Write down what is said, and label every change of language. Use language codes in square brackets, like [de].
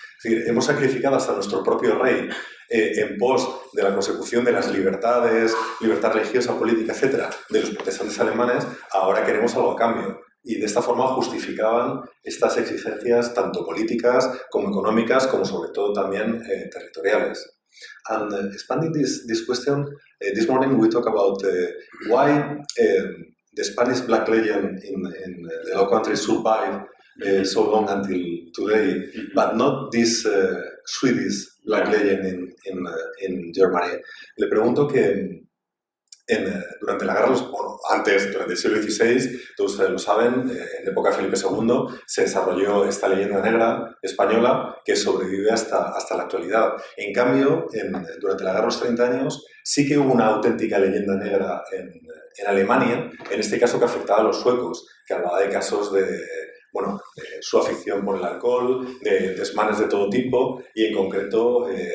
[es] Es decir, hemos sacrificado hasta nuestro propio rey en pos de la consecución de las libertades, libertad religiosa, política, etc., de los protestantes alemanes, ahora queremos algo a cambio. Y de esta forma justificaban estas exigencias tanto políticas como económicas, como sobre todo también territoriales. [en] And expanding this question, this morning we talk about why the Spanish Black Legend in the Low Countries survived so long until today, but not this Swedish Black Legend in Germany. [es] Le pregunto que durante la guerra, durante el siglo XVI, todos ustedes lo saben, en época de Felipe II, se desarrolló esta leyenda negra española que sobrevive hasta la actualidad. En cambio, durante la guerra de los 30 años, sí que hubo una auténtica leyenda negra en Alemania, en este caso que afectaba a los suecos, que hablaba de casos de su afición por el alcohol, de desmanes de todo tipo, y en concreto,